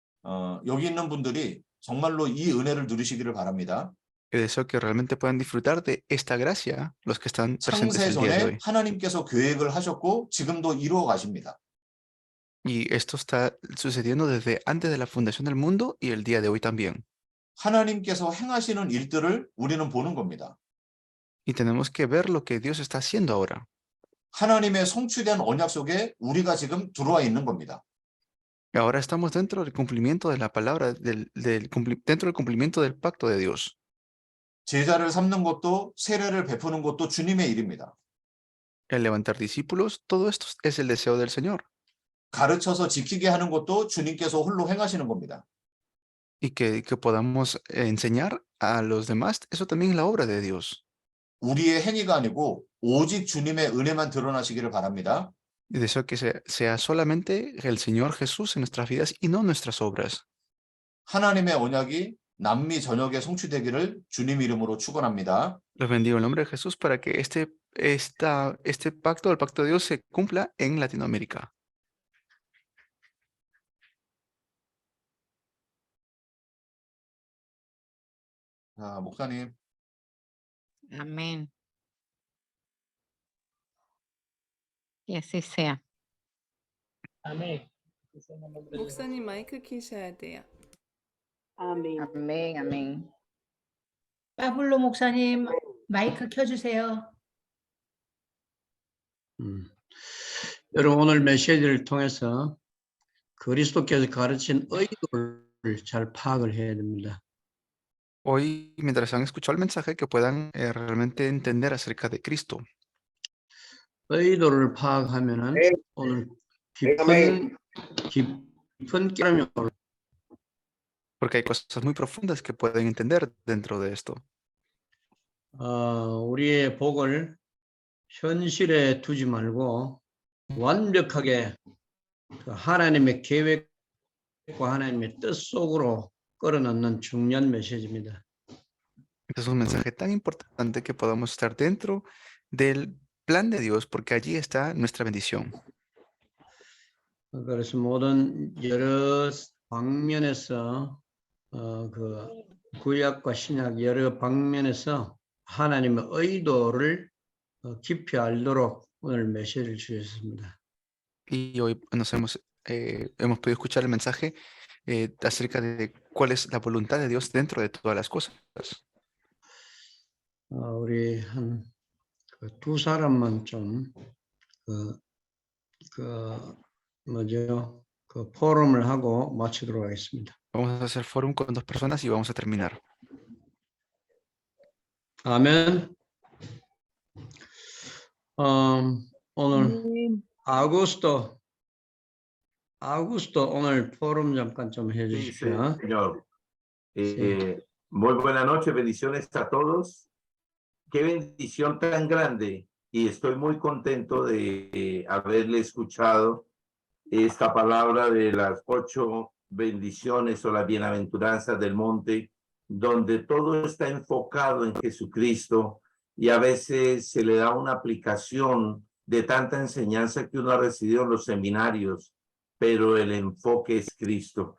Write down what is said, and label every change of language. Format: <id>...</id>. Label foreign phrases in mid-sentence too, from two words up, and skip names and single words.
<ko>여기 있는 분들이 정말로 이 은혜를 누리시기를 바랍니다.</ko> <es>Y deseo que realmente puedan disfrutar de esta gracia los que están presentes</es> <ko>창세</ko> <es>el día de</es> <ko>전에</ko> <es>hoy.</es> <ko>하나님께서 계획을 하셨고 지금도 이루어 가십니다.</ko> <es>Y esto está sucediendo desde antes de la fundación del mundo y el día de hoy también.</es> <ko>하나님께서 행하시는 일들을 우리는 보는 겁니다.</ko> <es>Y tenemos que ver lo que Dios está haciendo ahora.</es> <ko>하나님의 성취된 언약 속에 우리가 지금 들어와 있는 겁니다.</ko> <es>Y ahora estamos dentro del cumplimiento de la palabra, dentro del cumplimiento del pacto de Dios.</es> <ko>제자를 삼는 것도 세례를 베푸는 것도 주님의 일입니다.</ko> <es>El levantar discípulos, todo esto es el deseo del Señor.</es> <ko>가르쳐서 지키게 하는 것도 주님께서 홀로 행하시는 겁니다.</ko> <es>Y que podamos enseñar a los demás, eso también es la obra de Dios.</es> <ko>우리의 행위가 아니고 오직 주님의 은혜만 드러나시기를 바랍니다.</ko> <es>Y deseo que sea solamente el Señor Jesús en nuestras vidas y no nuestras obras.</es> <ko>하나님의 언약이 남미 전역에 성취되기를 주님 이름으로 축원합니다.</ko> <es>Los bendigo en el nombre de Jesús para que este pacto, el pacto de Dios, se cumpla en Latinoamérica.</es> <ko>자, 목사님.</ko> <es>Amén. Y así sea.</es> <ko>목사님 마이크 키셔야 돼요.</ko> <es>Amén, amén.</es> <ko>파블로 목사님 마이크 켜주세요. 여러분 오늘 메시지를 통해서 그리스도께서 가르친 의도를 잘 파악을 해야 됩니다.</ko> <es>Hoy, mientras han escuchado el mensaje, que puedan realmente entender acerca de Cristo.</es> <ko>의도를 파악하면은 오늘 깊은 깨달음이 올.</ko> <es>Porque hay cosas muy profundas que pueden entender dentro de esto.</es> <ko>우리의 복을 현실에 두지 말고 완벽하게 그 하나님의 계획과 하나님의 뜻 속으로 끌어넣는 중요한 메시지입니다.</ko> <es>Este es un mensaje tan importante que podamos estar dentro del plan de Dios, porque allí está nuestra bendición.</es> <ko>그래서 모든 여러 방면에서 그 구약과 신약 여러 방면에서 하나님의 의도를 깊이 알도록 오늘 메시지를 주셨습니다.</ko> <es>Y hoy hemos podido escuchar el mensaje acerca de cuál es la voluntad de Dios dentro de todas las cosas.</es> <ko>우리 한 두 사람만 좀 그 포럼을 하고 마치도록 하겠습니다.</ko> <es>Vamos a hacer fórum con 2 personas y vamos a terminar.</es> <ko>아멘. 오늘 아구스토 오늘 포럼 잠깐 좀</ko> <es>Sí,</es> <ko>해주십시오.</ko> <es>señor. Sí. Muy buenas noches, bendiciones a todos. Qué bendición tan grande y estoy muy contento de haberle escuchado esta palabra de las 8 bendiciones o las bienaventuranzas del monte, donde todo está enfocado en Jesucristo y a veces se le da una aplicación de tanta enseñanza que uno ha recibido en los seminarios, pero el enfoque es Cristo.</es>